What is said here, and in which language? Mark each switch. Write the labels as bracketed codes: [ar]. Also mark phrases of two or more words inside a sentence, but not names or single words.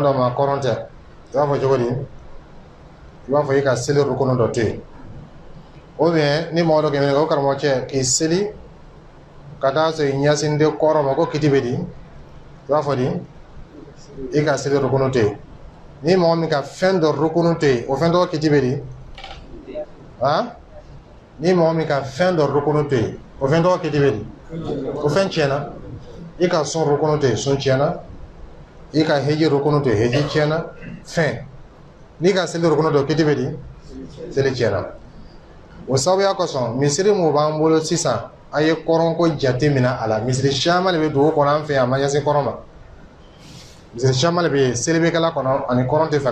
[bm] dɔ ma kɔrɔn tɛ i b'a fɔ cogo di i b'a fɔ i ka seli rukuni dɔ to yen [fr] ou bien [bm] ni mɔgɔ dɔ kɛmɛ o karamɔgɔkɛ k'i seli ka taa sɔrɔ i ɲɛsin de kɔrɔ ma ko kiti bɛ di i b'a fɔ di i ka seli rukuni to yen ni mɔgɔ min ka fɛn dɔ rukuni to yen o fɛn tɔgɔ kiti bɛ di ni mɔgɔ min ka fɛn dɔ rukuni to yen o fɛn tɔgɔ kiti bɛ di o fɛn tiɲɛna i ka sun rukuni to yen sun tiɲɛna i ka heji rukuni to yen heji tiɲɛna fɛn n'i ka seli rukuni to kiti bɛ di seli tiɲɛna o sababuya kosɔn misiri mun b'an bolo sisan a ye kɔrɔnko jate minɛ a la misiri caman de bɛ dugu kɔnɔ an fɛ yan a ma ɲɛsin kɔrɔn ma misiri caman de bɛ yen seli bɛ kɛla kɔnɔ ani kɔrɔn tɛ fan